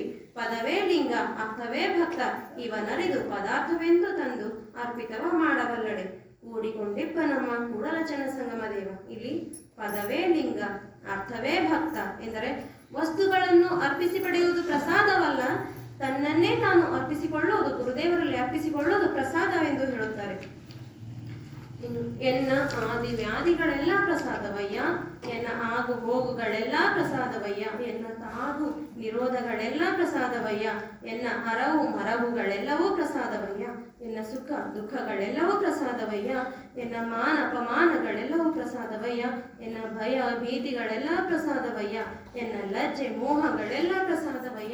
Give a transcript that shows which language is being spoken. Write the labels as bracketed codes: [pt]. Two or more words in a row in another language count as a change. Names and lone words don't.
[kn] ಪದವೇ ಲಿಂಗ, ಅರ್ಥವೇ ಭಕ್ತ, ಇವನರಿದು ಪದಾರ್ಥವೆಂದು ತಂದು ಅರ್ಪಿತವ ಮಾಡಬಲ್ಲಡೆ. ಕೂಡಿಕೊಂಡಿಪ್ಪ ನಮ್ಮ ಕೂಡಲಚನ ಸಂಗಮ ದೇವ. ಇಲ್ಲಿ ಪದವೇ ಲಿಂಗ, ಅರ್ಥವೇ ಭಕ್ತ ಎಂದರೆ ವಸ್ತುಗಳನ್ನು ಅರ್ಪಿಸಿ ಪಡೆಯುವುದು ಪ್ರಸಾದವಲ್ಲ, ತನ್ನನ್ನೇ ತಾನು ಅರ್ಪಿಸಿಕೊಳ್ಳುವುದು, ಗುರುದೇವರಲ್ಲಿ ಅರ್ಪಿಸಿಕೊಳ್ಳುವುದು ಪ್ರಸಾದವೆಂದು ಹೇಳುತ್ತಾರೆ. ಎನ್ನ ಆದಿ ವ್ಯಾಧಿಗಳೆಲ್ಲ ಪ್ರಸಾದವಯ್ಯ, ಎನ್ನ ಆಗು ಹೋಗುಗಳೆಲ್ಲ ಪ್ರಸಾದವಯ್ಯ, ಎನ್ನ ತಾಗು ನಿರೋಧಗಳೆಲ್ಲ ಪ್ರಸಾದವಯ್ಯ, ಎನ್ನ ಅರವು ಮರವುಗಳೆಲ್ಲವೂ ಪ್ರಸಾದವಯ್ಯ, ಎನ್ನ ಸುಖ ದುಃಖಗಳೆಲ್ಲವೂ ಪ್ರಸಾದವಯ್ಯ, ಎನ್ನ ಮಾನ ಅಪಮಾನಗಳೆಲ್ಲವೂ ಪ್ರಸಾದವಯ್ಯ, ಎನ್ನ ಭಯ ಭೀತಿಗಳೆಲ್ಲ ಪ್ರಸಾದವಯ್ಯ, ಎನ್ನ ಲಜ್ಜೆ ಮೋಹಗಳೆಲ್ಲ ಪ್ರಸಾದವಯ್ಯ,